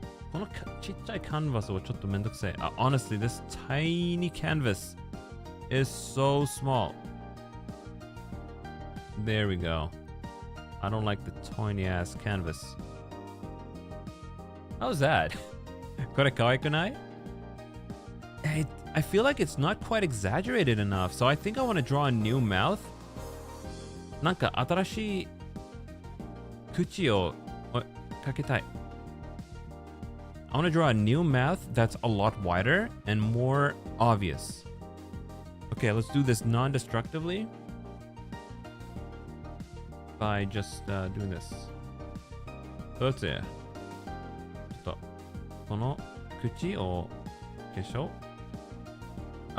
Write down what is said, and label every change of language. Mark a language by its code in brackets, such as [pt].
[ja] このちっちゃい canvas をちょっとめんどくさい。 [en] Honestly, this tiny canvas is so small. There we go. I don't like the tiny ass canvas. How's that? [ja] これ可愛くない? [en] I feel like it's not quite exaggerated enough, so I think I want to draw a new mouth. [ja] なんか新しい口をかけたい。 [en] I want to draw a new mouth that's a lot wider and more obvious. Okay, let's do this non-destructively by just doing this. [ja] どうやってちょっとこの口を消しょう。